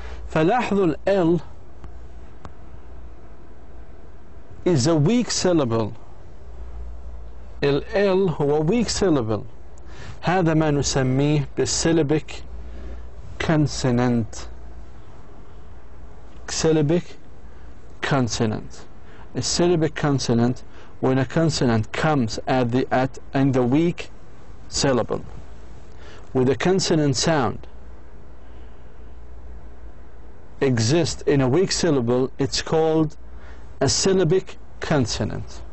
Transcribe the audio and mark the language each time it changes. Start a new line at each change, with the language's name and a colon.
Arabic: فلاحظوا ال
English: is a weak syllable.
Arabic: ال هو weak syllable، هذا ما نسميه بالsyllabic consonant.
English: syllabic consonant. A syllabic consonant, when a consonant comes in the weak syllable with a consonant sound exists in a weak syllable, it's called a syllabic consonant.